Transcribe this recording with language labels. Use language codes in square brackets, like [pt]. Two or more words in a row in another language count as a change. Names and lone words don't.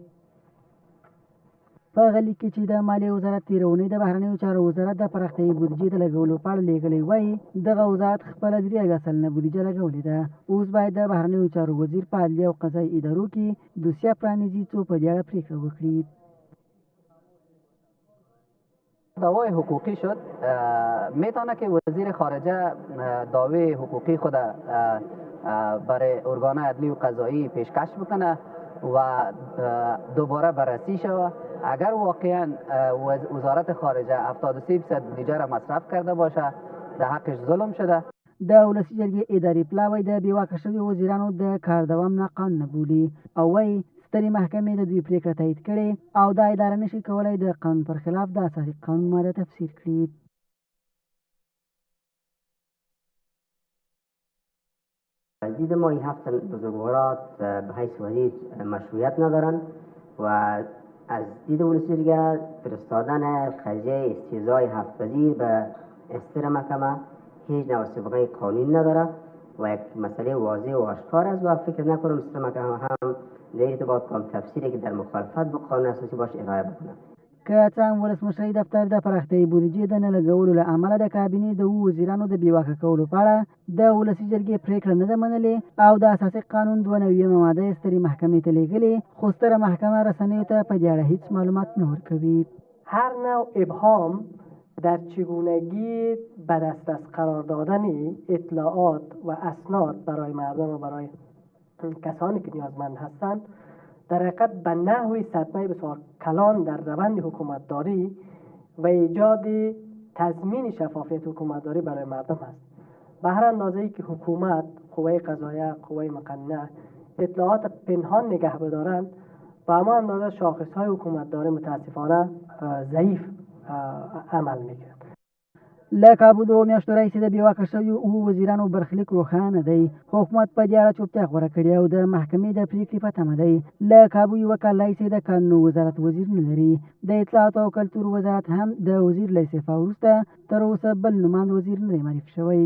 [ps] په هغه لیک کې چې د مالیې وزارت تېره اونۍ د بهرنیو چارو وزارت د پراختیایي بودیجې د لګولو په اړه لیږلی وایي دغه وزارت خپله 3 سلنه بودیجه لګولې ده. اوس باید د بهرنیو چارو وزیر په عدلیه او قضایي ادارو کې دوسیه پرانیزي څو په دې اړه پرېکړه وکړي. [fa] دعوای حقوقی شد میتونه که وزیر خارجه دعوی حقوقی خود برای ارگان عدلی و قضایی پیشکش بکنه و دوباره بررسی شود. اگر واقعا وزارت خارجه 73% بودجه را مصرف کرده باشه در حقش ظلم شده. [ps] د ولسي جرګې اداري پلاوی د بېواکه شویو وزیرانو د کار دوام ناقانونه بولي او وایي سترې محکمې د دوی پریکړه تایید کړې او دا اداره نشي کولی د قانون پر خلاف د اساسي قانون ماده تفسیر کړي. [fa] از دید ما این 7 بزرگوارات به حیث وزیر مشروعیت ندارند و از دید ولسی جرگه فرستادن قضیه استیضای 7 وزیر به استر محکمه هیچ نوع سابقه قانونی نداره و یک مسئله واضح و آشکار است و فکر نکنم استر محکمه هم در ارتباط کام تفسیری که در مخالفت با قانون اساسی باش ارائه بکنه. [ps] که څه هم ولسمشرۍ دفتر د پراختیایي بودیجې د نه لګولو له امله د کابینې د 7 وزیرانو د بېواکه کولو په اړه د ولسي جرګې پرېکړه نه ده منلې او د اساسي قانون 92مه ماده یې سترې محکمې ته لیږلې، خو ستره محکمه رسنیو ته په دې اړه هیڅ معلومات نه ورکوي. [fa] هر نوع ابهام در چگونگی به دسترس قرار دادن اطلاعات و اسناد برای مردم و برای کسانی که نیازمند هستند در حقیقت به نحوی صدمه بسیار کلان در روند حکومتداری و ایجاد تضمین شفافیت حکومتداری برای مردم است. به هر اندازه‌ای که حکومت، قوه قضاییه، قوه مقننه اطلاعات پنهان نگه بدارند و اما اندازه شاخص‌های حکومتداری متاسفانه ضعیف عمل می‌کرد. [ps] له کابو 2 میاشتو راهیسې د بېواکه شویو 7 وزیرانو برخلیک روښانه دی. حکومت په دې اړه چوپتیا غوره کړې او د محکمې د پرېکړې په تمه دی. له کابو 1 کال راهیسې د کانونو وزارت وزیر نه لري. د اطلاعاتو او کلتور وزارت هم د وزیر له استعفا وروسته تر اوسه بل نوماند وزیر نه دی معرفي شوی.